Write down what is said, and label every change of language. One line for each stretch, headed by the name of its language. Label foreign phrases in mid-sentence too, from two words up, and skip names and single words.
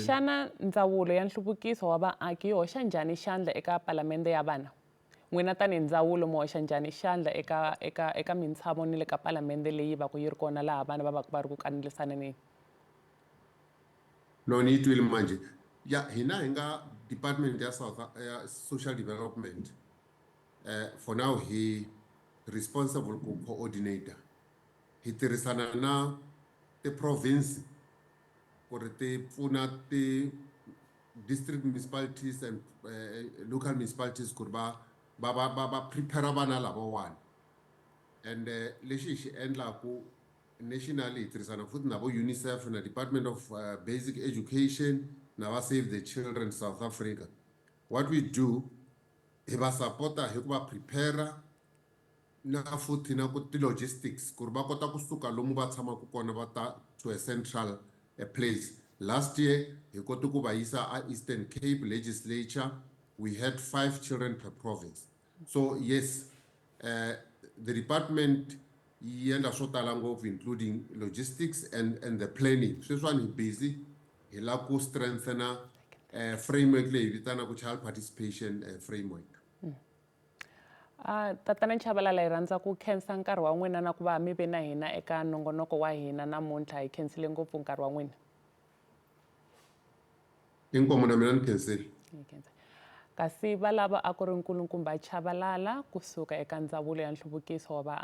Tsonga: xana ndzawulo ya nhluvukiso wa vaaki yi hoxa njhani xandla eka palamende ya vana? N'wina tanihi ndzawulo mi hoxa njhani xandla eka mitshamo ni le ka palamende leyi va ku yi ri kona laha vana va ri ku kanerisaneni? No, ni yi twile manje. Ya hina hi nga department ya
English: social development, for now he responsible
Tsonga: ku coordinator. Hi tirhisana na ti-province ku ri ti pfuna ti-
English: district municipalities and local municipalities
Tsonga: ku ri va prepare vana lavawani. And lexi hi xi endlaku nationally hi tirhisana futhi na vo UNICEF na Department of Basic Education na va Save the Children South Africa.
English: What we do
Tsonga: hi va supporta hi ku va prepare na futhi na ku ti-logistics ku ri va kota kusuka lomu va tshamaka kona va ta
English: to a central place. Last year
Tsonga: hi kote ku va yisa a Eastern Cape legislature.
English: We had 5 children per province. So yes, the department
Tsonga: yi endla swo tala ngopfu,
English: including logistics and the planning.
Tsonga: Sweswiwani hi busy hi la ku strengthena framework leyi vitanaka
English: child participation framework.
Tsonga: Tatana Chabalala hi rhandza ku khensa nkarhi wa n'wina na ku va mi ve na hina eka nongonoko wa hina namuntlha. Hi khensile ngopfu nkarhi wa n'wina. Inkomo na mina ni khensile. Kasi valava a ku ri Nkulukumba Chabalala kusuka eka ndzawulo ya nhluvukiso wa vaaki.